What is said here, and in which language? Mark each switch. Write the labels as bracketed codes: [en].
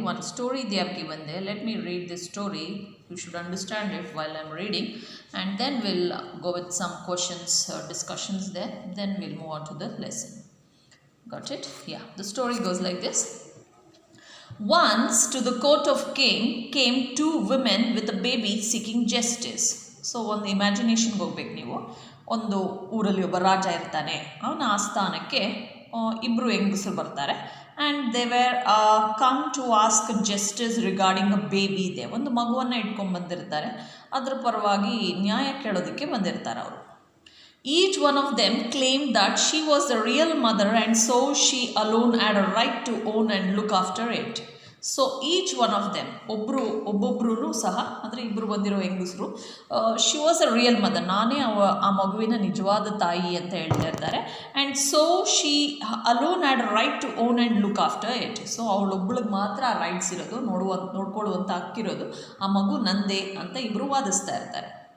[en] One story they have given there. Let me read this story. You should understand it while I'm reading, and then we'll go with some questions or discussions there. Then we'll move on to the lesson. Got it? Yeah. The story goes like this. Once to the court of king came two women with a baby seeking justice. [kn] So ಒಂದು ಇಮ್ಯಾಜಿನೇಷನ್ಗೆ ಹೋಗ್ಬೇಕು ನೀವು. ಒಂದು ಊರಲ್ಲಿ ಒಬ್ಬ ರಾಜ ಇರ್ತಾನೆ, ಅವನ ಆಸ್ಥಾನಕ್ಕೆ ಇಬ್ಬರು ಹೆಂಗಸರು ಬರ್ತಾರೆ. [en] and they were come to ask justice regarding a baby [kn] ಇದೆ. ಒಂದು ಮಗುವನ್ನು ಇಟ್ಕೊಂಡು ಬಂದಿರ್ತಾರೆ, ಅದ್ರ ಪರವಾಗಿ ನ್ಯಾಯ ಕೇಳೋದಕ್ಕೆ ಬಂದಿರ್ತಾರೆ ಅವರು. [en] Each one of them claimed that she was the real mother and so she alone had a right to own and look after it. [kn] So [en] each one of them [kn] ಒಬ್ಬೊಬ್ಬರೂ ಸಹ, ಅಂದರೆ ಇಬ್ಬರು ಬಂದಿರೋ ಹೆಂಗಸರು, [en] she was a real mother, [kn] ನಾನೇ ಆ ಮಗುವಿನ ನಿಜವಾದ ತಾಯಿ ಅಂತ ಹೇಳ್ತಾ ಇರ್ತಾರೆ. [en] And so she alone had right to own and look after it. [kn] So ಅವಳೊಬ್ಬಳಿಗೆ ಮಾತ್ರ ಆ ರೈಟ್ಸ್ ಇರೋದು, ನೋಡ್ಕೊಳ್ಳುವಂಥ ಹಕ್ಕಿರೋದು, ಆ ಮಗು ನಂದೇ ಅಂತ ಇಬ್ಬರು ವಾದಿಸ್ತಾ ಇರ್ತಾರೆ.